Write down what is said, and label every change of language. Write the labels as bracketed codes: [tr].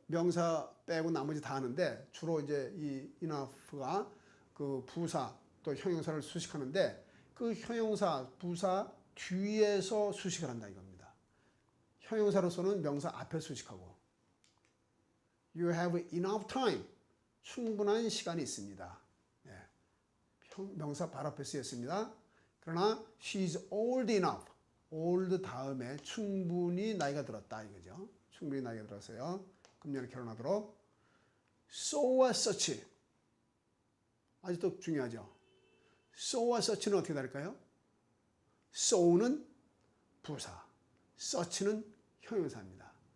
[ko] 명사 빼고 나머지 다 하는데 주로 이제 이 enough가 그 부사 또 형용사를 수식하는데 그 형용사 부사 뒤에서 수식을 한다 이겁니다. 형용사로서는 명사 앞에 수식하고 [en] You have enough time. [ko] 충분한 시간이 있습니다. 예. 명사 바로 앞에 쓰였습니다. 그러나 [en] she's old enough. [ko] old 다음에 충분히 나이가 들었다 이거죠. 충분히 나이가 들었어요. 금년에 결혼하도록. so와 such. 아직도 중요하죠. so와 such는 어떻게 다를까요? so는 부사, such는 형용사입니다.